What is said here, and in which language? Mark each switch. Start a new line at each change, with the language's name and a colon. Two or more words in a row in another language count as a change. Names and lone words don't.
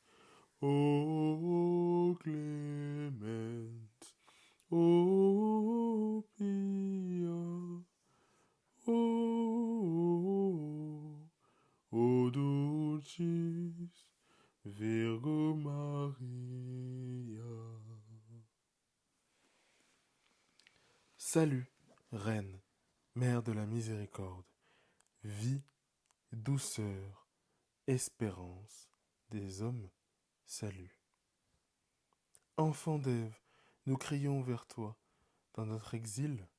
Latin: O clement, o pia, o dulcis Virgo Maria.
French: Salut, Reine, Mère de la Miséricorde, vie, douceur, espérance des hommes, salut. Enfant d'Ève, nous crions vers toi, dans notre exil.